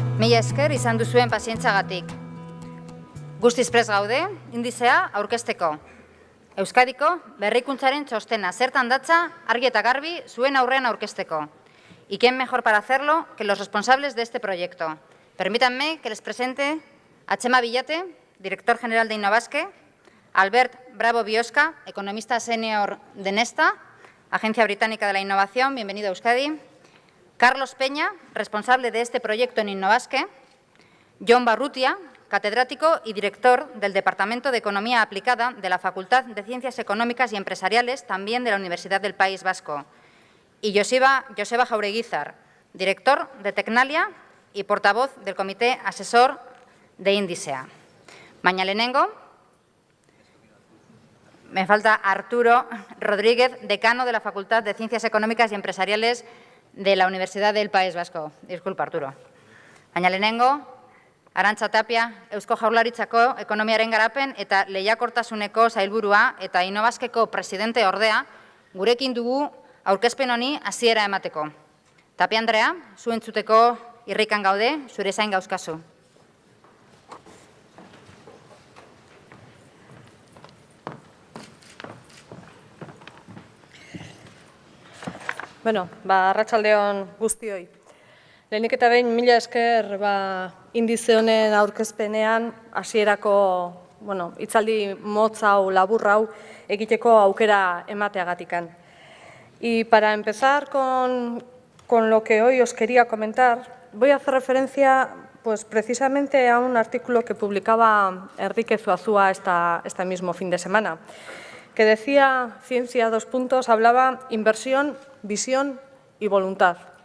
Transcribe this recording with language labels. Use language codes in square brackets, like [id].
[eu] esker izan duzuen pazientzagatik. Guztiz prest gaude, indizea aurkezteko. Euskadiko berrikuntzaren txostena zertan datza argi eta garbi zuen aurrean aurkezteko. [es] ¿Y quién mejor para hacerlo que los responsables de este proyecto? Permítanme que les presente a Txema Villate, director general de Innovaske, Albert Bravo Biosca, economista senior de Nesta, Agencia Británica de la Innovación, bienvenido a Euskadi, Carlos Peña, responsable de este proyecto en Innovaske, Jon Barrutia, catedrático y director del Departamento de Economía Aplicada de la Facultad de Ciencias Económicas y Empresariales, también de la Universidad del País Vasco, y Joseba Jaureguizar, director de Tecnalia y portavoz del Comité Asesor de Indizea. [eu] Baina lehenengo, [es] me falta Arturo Rodríguez, decano de la Facultad de Ciencias Económicas y Empresariales de la Universidad del País Vasco. Disculpa, Arturo. [eu] Baina lehenengo, Arantxa Tapia, Eusko Jaurlaritzako Ekonomiaren Garapen eta Lehiakortasuneko Sailburua eta Innovaskeko presidente ordea, gurekin dugu aurkezpen honi hasiera emateko. Tapia Andrea, zu entzuteko irrikan gaude, zure zain gauzkazu. Arratsaldeon guztioi. Lehenik eta behin mila esker indize honen aurkezpenean hasierako hitzaldi motz hau, labur hau egiteko aukera emateagatikan. [es] Y para empezar con lo que hoy os quería comentar, voy a hacer referencia precisamente a un artículo que publicaba Enrique Zuazua este mismo fin de semana, que decía, ciencia, hablaba inversión, visión y voluntad.